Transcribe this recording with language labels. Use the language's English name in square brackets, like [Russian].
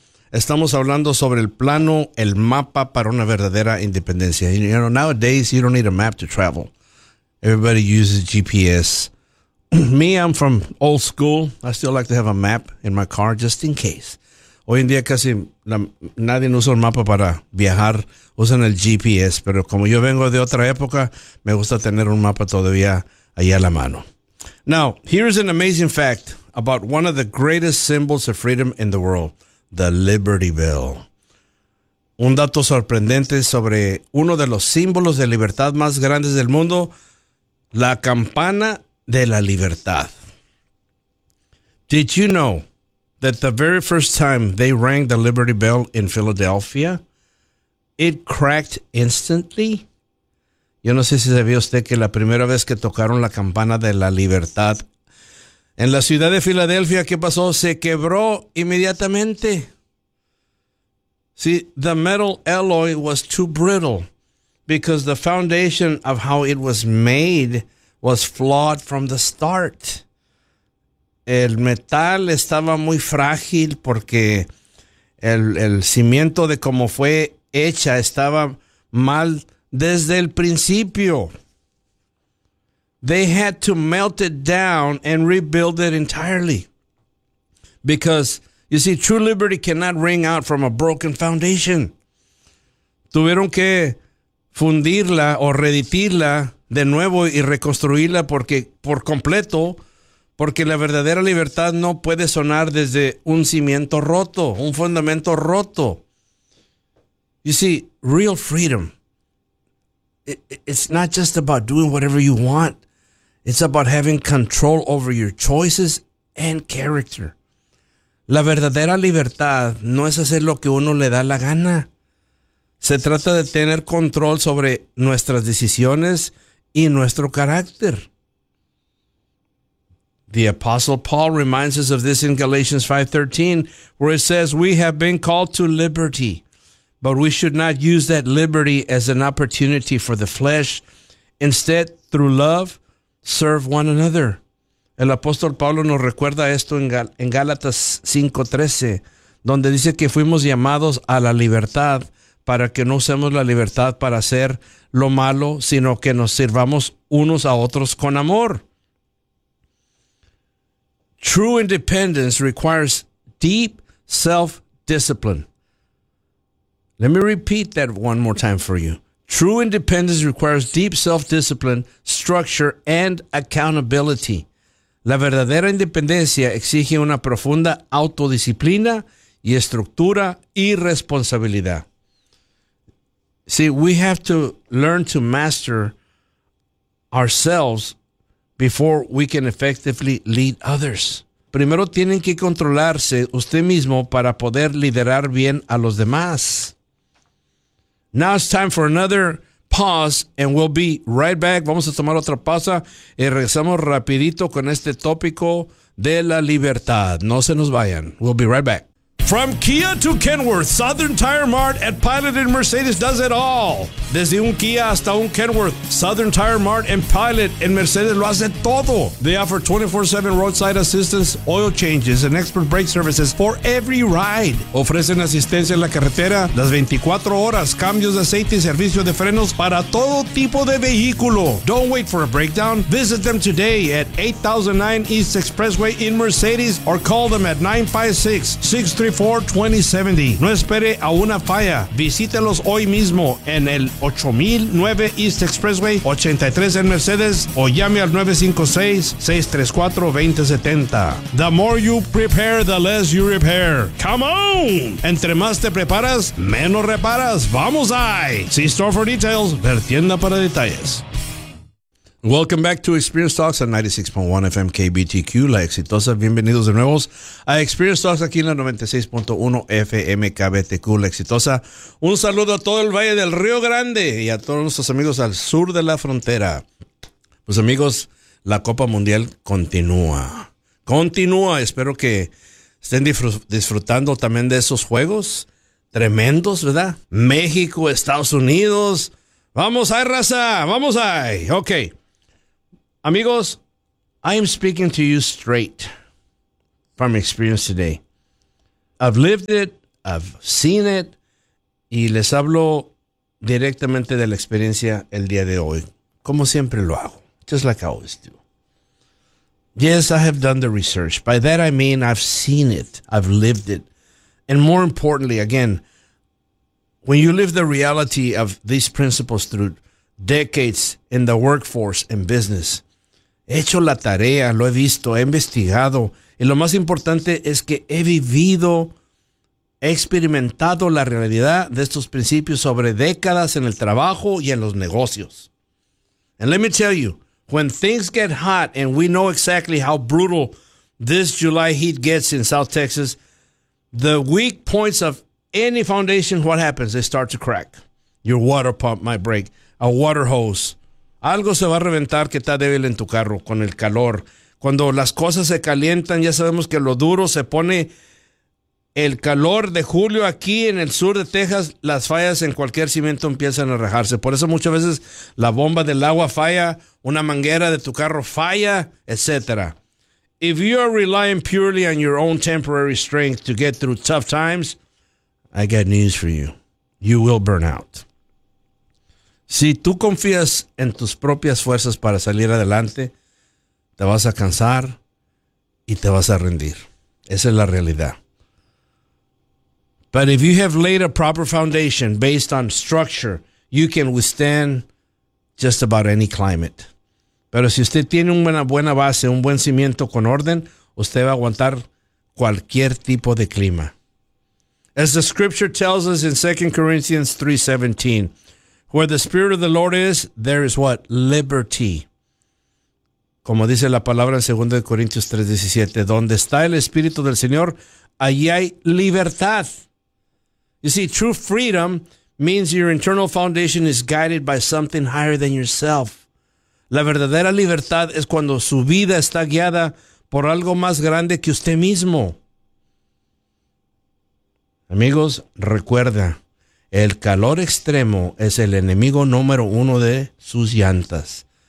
[Spanish] Estamos hablando sobre el plano, el mapa para una verdadera independencia. [English] You know, nowadays you don't need a map to travel. Everybody uses GPS. Me, I'm from old school. I still like to have a map in my car just in case. [Spanish] Hoy en día casi nadie usa un mapa para viajar. Usan el GPS, pero como yo vengo de otra época, me gusta tener un mapa todavía ahí a la mano. [English] Now, here's an amazing fact about one of the greatest symbols of freedom in the world. The Liberty Bell. [Spanish] Un dato sorprendente sobre uno de los símbolos de libertad más grandes del mundo, la campana de la libertad. [English] Did you know that the very first time they rang the Liberty Bell in Philadelphia, it cracked instantly? [Spanish] Yo no sé si sabía usted que la primera vez que tocaron la campana de la libertad en la ciudad de Filadelfia, ¿qué pasó? Se quebró inmediatamente. [English] See, the metal alloy was too brittle because the foundation of how it was made was flawed from the start. [Spanish] El metal estaba muy frágil porque el cimiento de cómo fue hecha estaba mal desde el principio. [English] They had to melt it down and rebuild it entirely. Because, you see, true liberty cannot ring out from a broken foundation. [Spanish] Tuvieron que fundirla o reditirla de nuevo y reconstruirla porque por completo, porque la verdadera libertad no puede sonar desde un cimiento roto, un fundamento roto. [English] You see, real freedom, it's not just about doing whatever you want. It's about having control over your choices and character. [Spanish] La verdadera libertad no es hacer lo que uno le da la gana. Se trata de tener control sobre nuestras decisiones y nuestro carácter. [English] The Apostle Paul reminds us of this in Galatians 5:13, where it says, "We have been called to liberty, but we should not use that liberty as an opportunity for the flesh. Instead, through love, serve one another." [Spanish] El apóstol Pablo nos recuerda esto en Gálatas 5:13, donde dice que fuimos llamados a la libertad para que no usemos la libertad para hacer lo malo, sino que nos sirvamos unos a otros con amor. [English] True independence requires deep self-discipline. Let me repeat that one more time for you. True independence requires deep self-discipline, structure, and accountability. [Spanish] La verdadera independencia exige una profunda autodisciplina y estructura y responsabilidad. [English] See, we have to learn to master ourselves before we can effectively lead others. [Spanish] Primero tienen que controlarse usted mismo para poder liderar bien a los demás. [English] Now it's time for another pause and we'll be right back. [Spanish] Vamos a tomar otra pausa y regresamos rapidito con este tópico de la libertad. No se nos vayan. [English] We'll be right back. From Kia to Kenworth, Southern Tire Mart at Pilot and Mercedes does it all. [Spanish] Desde un Kia hasta un Kenworth, Southern Tire Mart and Pilot and Mercedes lo hace todo. [English] They offer 24/7 roadside assistance, oil changes, and expert brake services for every ride. [Spanish] Ofrecen asistencia en la carretera las 24 horas, cambios de aceite y servicio de frenos para todo tipo de vehículo. [English] Don't wait for a breakdown. Visit them today at 8009 East Expressway in Mercedes or call them at 956-63. [Spanish] No espere a una falla. Visítelos hoy mismo en el 8009 East Expressway 83 en Mercedes o llame al 956-634-2070. [English] The more you prepare, the less you repair. Come on! [Spanish] Entre más te preparas, menos reparas. ¡Vamos ahí! [English] See store for details. [Spanish] Ver tienda para detalles. [English] Welcome back to Experience Talks on 96.1 FM KBTQ, La Exitosa. [Spanish] Bienvenidos de nuevo a Experience Talks aquí en la 96.1 FM KBTQ, La Exitosa. Un saludo a todo el Valle del Río Grande y a todos nuestros amigos al sur de la frontera. Pues amigos, la Copa Mundial continúa. Continúa. Espero que estén disfrutando también de esos juegos tremendos, ¿verdad? México, Estados Unidos. ¡Vamos ahí, raza! ¡Vamos ahí! Ok. [English] Amigos, I am speaking to you straight from experience today. I've lived it. I've seen it. [Spanish] Y les hablo directamente de la experiencia el día de hoy. Como siempre lo hago. [English] Just like I always do. Yes, I have done the research. By that I mean I've seen it. I've lived it. And more importantly, again, when you live the reality of these principles through decades in the workforce and business, [Spanish] he hecho la tarea, lo he visto, he investigado. Y lo más importante es que he vivido, he experimentado la realidad de estos principios sobre décadas en el trabajo y en los negocios. [English] And let me tell you, when things get hot and we know exactly how brutal this July heat gets in South Texas, the weak points of any foundation, what happens? They start to crack. Your water pump might break. A water hose. [Spanish] Algo se va a reventar que está débil en tu carro con el calor. Cuando las cosas se calientan, ya sabemos que lo duro se pone el calor de julio aquí en el sur de Texas. Las fallas en cualquier cimiento empiezan a rajarse. Por eso muchas veces la bomba del agua falla, una manguera de tu carro falla, etc. [English] If you are relying purely on your own temporary strength to get through tough times, I got news for you. You will burn out. [Spanish] Si tú confías en tus propias fuerzas para salir adelante, te vas a cansar y te vas a rendir. Esa es la realidad. [English] But if you have laid a proper foundation based on structure, you can withstand just about any climate. [Spanish] Pero si usted tiene una buena base, un buen cimiento con orden, usted va a aguantar cualquier tipo de clima. [English] As the scripture tells us in 2 Corinthians 3:17, where the Spirit of the Lord is, there is what? Liberty. [Spanish] Como dice la palabra en 2 Corintios 3:17, donde está el Espíritu del Señor, allí hay libertad. [English] You see, true freedom means your internal foundation is guided by something higher than yourself. [Spanish] La verdadera libertad es cuando su vida está guiada por algo más grande que usted mismo. Amigos, recuerda, el calor extremo es el enemigo número uno de sus llantas.